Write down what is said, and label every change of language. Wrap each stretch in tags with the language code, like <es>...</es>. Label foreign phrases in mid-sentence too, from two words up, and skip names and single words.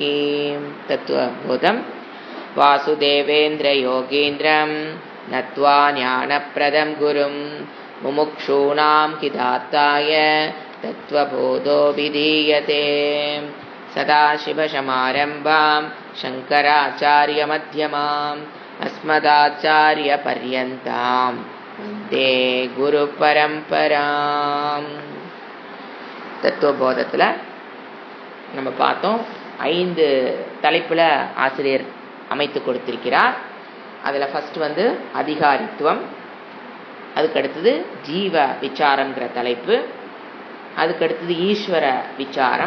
<sa>तत्त्वबोधं वासुदेवेन्द्रयोगीन्द्रं नत्वा ज्ञानप्रदं गुरुं मुमुक्षूणां हितार्थाय तत्त्वबोधो विधीयते। सदाशिवसमारम्भां शङ्कराचार्यमध्यमाम् अस्मदाचार्यपर्यन्तां वन्दे குருபரம்பராம்.</sa> <ta>தத்துவபோதத்தில் நம்ம பார்த்தோம், 5 தலைப்பில் ஆசிரியர் அமைத்து கொடுத்திருக்கிறார். அதில் ஃபஸ்ட்டு அதிகாரித்துவம், அதுக்கடுத்தது ஜீவ விசாரங்கிற தலைப்பு, அதுக்கடுத்தது ஈஸ்வர விசாரம்.</ta>